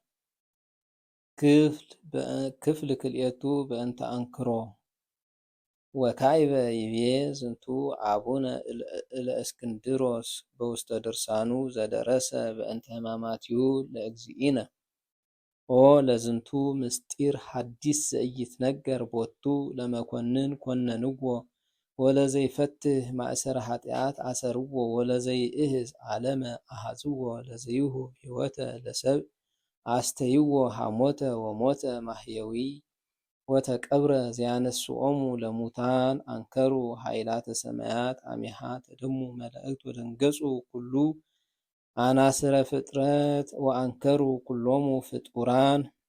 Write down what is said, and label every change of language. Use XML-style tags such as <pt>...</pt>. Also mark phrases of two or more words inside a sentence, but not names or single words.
<gez>ክፍል ክልኤቱ በእንተ አንክሮ ወካዕበ ይቤ ዝንቱ አቡነ እለእስክንድሮስ በውስተ ድርሳኑ ዘደረሰ በእንተ ሕማማቲሁ ለእግዚእነ። ኦ ለዝንቱ ምስጢር ሐዲስ ዘኢይትነገር ቦቱ ለመኮንን ኮነንዎ ወለዘይፈትህ ማእሰረ ኃጢአት አሰርዎ ወለዘይእህዝ ዓለመ አሐዝዎ ለዘይሁ ሕይወተ ለሰብእ አስተይዎ ሐሞተ ወሞተ ማህየዊ ወተቀብረ ዘያነስኦሙ ለሙታን አንከሩ ኃይላተ ሰማያት አሚሃ ተደሙ መላእክት ወደንገጹ ኩሉ አናስረ ፍጥረት ወአንከሩ ኩሎሙ ፍጡራን</gez>